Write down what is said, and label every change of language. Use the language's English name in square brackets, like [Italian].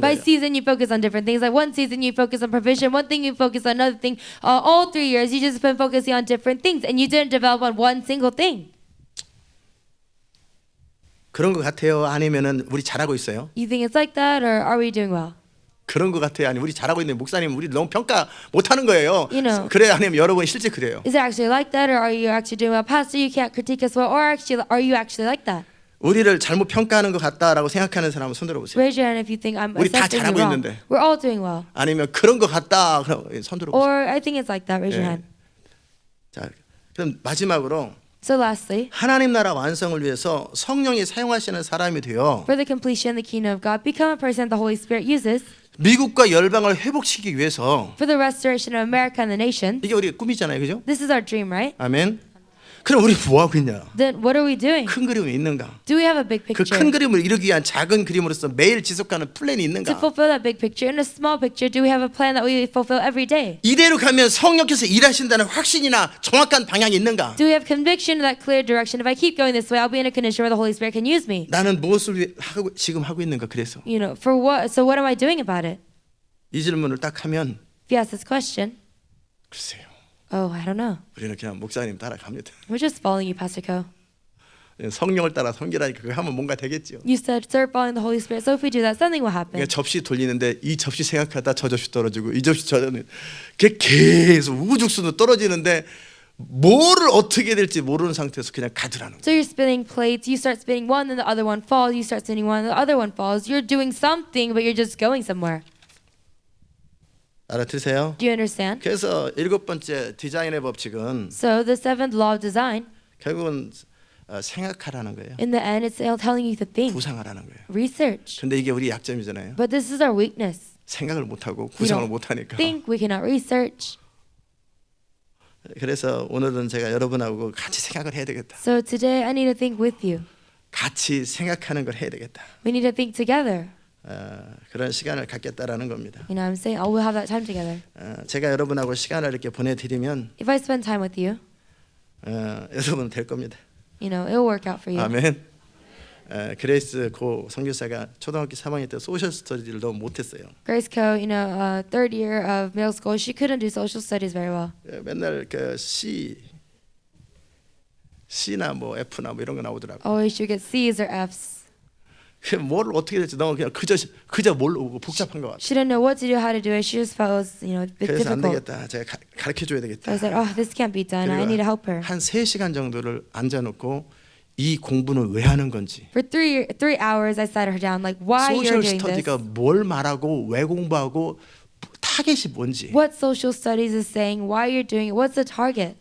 [English] By [Korean] 거예요. [English] season, you focus on different things. Like one season, you focus on provision. One thing, you focus on another thing. All 3 years, you just been focusing on different things, and you didn't develop on one single thing. [Korean] 그런 것 같아요? 아니면은 우리 잘하고 있어요? [English] You think it's like that, or are we doing well? [Korean] 그런 것 같아요? 아니 우리 잘하고 있는데 목사님 우리 너무 평가 못하는 거예요? [English] You know. [Korean] 그래 아니면 여러분 실제 그래요? [English] Is it actually like that, or are you actually doing well? Pastor, you can't critique us well, or actually, are you actually like that? [Korean] 우리를 잘못 평가하는 것 같다라고 생각하는 사람 손 들어보세요. [English] Raise your hand if you think I'm [Korean] 우리 다 [English] assessing you [Korean] 잘하고 [English] wrong. [Korean] 있는데. [English] We're all doing well. [Korean] 아니면 그런 것 같다 그럼 손 들어보세요. [English] Or I think it's like that. Raise your [Korean] 예. [English] hand. [Korean] 자 그럼 마지막으로 [English] So lastly, [Korean] 하나님 나라 완성을 위해서 성령이 사용하시는 사람이 되어 [English] for the completion of the kingdom of God, become a person that the Holy Spirit uses [Korean] 미국과 열방을 회복시키기 위해서 [English] for the restoration of America and the nation. [Korean] 이게 우리 꿈이잖아요, 그죠? [English] This is our dream, right? [Korean] 아멘. 그럼 우리 뭐 하고 있냐? [English] Then what are we doing? [Korean] 큰 그림이 있는가? [English] Do we have a big [Korean] 그 [English] picture? [Korean] 큰 그림을 이루기 위한 작은 그림으로서 매일 지속하는 플랜이 [English] To [Korean] 있는가? [English] fulfill that big picture, in a small picture, do we have a plan that we fulfill every day? [Korean] 이대로 가면 성령께서 일하신다는 확신이나 정확한 방향이 있는가? [English] Do we have conviction in that clear direction? If I keep going this way, I'll be in a condition where the Holy Spirit can use me. [Korean] 나는 무엇을 지금 하고 있는가? 그래서 [English] You know, for what? So what am I doing about it? [Korean] 이 질문을 딱 하면 [English] If you ask this question, [Korean] 글쎄요. [English] oh, I don't know. [Korean] 우리는 그냥 목사님 따라갑니다. [English] We're just following you, Pastor Ko. [Korean] 성령을 따라 섬기라니까 그거 하면 뭔가 되겠죠. [English] You said start following the Holy Spirit. So if we do that, something will happen. 그러니까 접시 돌리는데 이 접시 생각하다 저 접시 떨어지고 이 접시 저는 그게 계속 우후죽순으로 떨어지는데 뭐를 어떻게 될지 모르는 상태에서 그냥 가더라는 거예요. So you're spinning plates. You start spinning one, and the other one falls. You start spinning one, and the other one falls. You're doing something, but you're just going somewhere. [Korean] 알아들으세요? [English] Do you understand? [Korean] 그래서 7번째 디자인의 법칙은 [English] So the seventh law of design, [Korean] 결국은 생각하라는 거예요. [English] in the end, it's telling you to think, [Korean] 구상하라는 거예요. [English] research. [Korean] 근데 이게 우리 약점이잖아요. [English] But this is our weakness. [Korean] 생각을 못하고 [English] We [Korean] 구상을 [English] don't [Korean] 못하니까. [English] think, we cannot research. [Korean] 그래서 오늘은 제가 여러분하고 같이 생각을 해야 되겠다. [English] So today, I need to think with you. [Korean] 같이 생각하는 걸 해야 되겠다. [English] We need to think together. [Korean] 그런 시간을 갖겠다라는 겁니다. [English] You know what I'm saying? Oh, we'll have that time together. [Korean] 제가 여러분하고 시간을 이렇게 보내드리면 [English] If I spend time with you, [Korean] 여러분 될 겁니다. [English] you know, it'll work out for you. [Korean] 아멘. 그레이스 고 선교사가 초등학교 3학년 때 소셜 스터디를 너무 못했어요. [English] Grace Ko, you know, third year of middle school, she couldn't do social studies very well. [Korean] 맨날 그 C나 뭐 F나 뭐 이런 거 나오더라고. [English] Always she would get C's or F's. [Korean] 뭘 어떻게 될지 너무 그냥 그저 모르고 복잡한 것 같아. [English] She didn't know what to do, how to do it. She just felt it was, you know, a bit [Korean] 그래서 안 [English] difficult. [Korean] 되겠다. 제가 가르쳐 줘야 [English] So [Korean] 되겠다. [English] I said, oh, this can't be done. I need to help her. [Korean] 한 3시간 정도를 앉아놓고 이 공부는 왜 하는 건지. [English] For 3 hours, I sat her down, like, why you're [Korean] 소셜 [English] doing this? [Korean] 스터디가 뭘 말하고 왜 공부하고 타겟이 뭔지. [English] What social studies is saying, why you're doing it, what's the target?